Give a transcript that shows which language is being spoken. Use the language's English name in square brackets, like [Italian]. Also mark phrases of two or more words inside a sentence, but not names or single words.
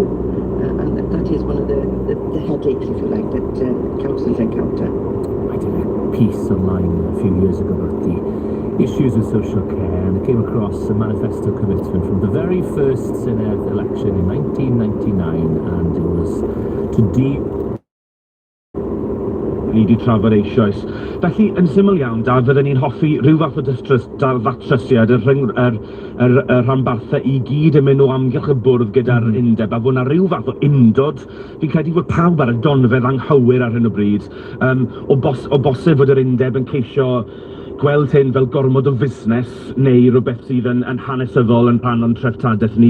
[English] And that is one of the headaches, if you like, that councils encounter. I did a piece online a few years ago about the issues with social care, and I came across a manifesto commitment from the very first Senedd election in 1999, and it was to [Welsh] ni wedi trafod eisoes. Felly, yn syml iawn, da, fydden ni'n hoffi rhyw fath o ddatrysiad, yr rhanbarthau i gyd yn mynd o amgylch y bwrdd gyda'r undeb, a fod yna rhyw fath o undod. Fi'n credu bod pawb ar y donfedd anghywir ar hyn o bryd, o bosib fod yr undeb yn ceisio gweld hyn fel gormod o fusnes neu rhywbeth sydd yn hanesyddol yn rhan o'n treftadaeth ni.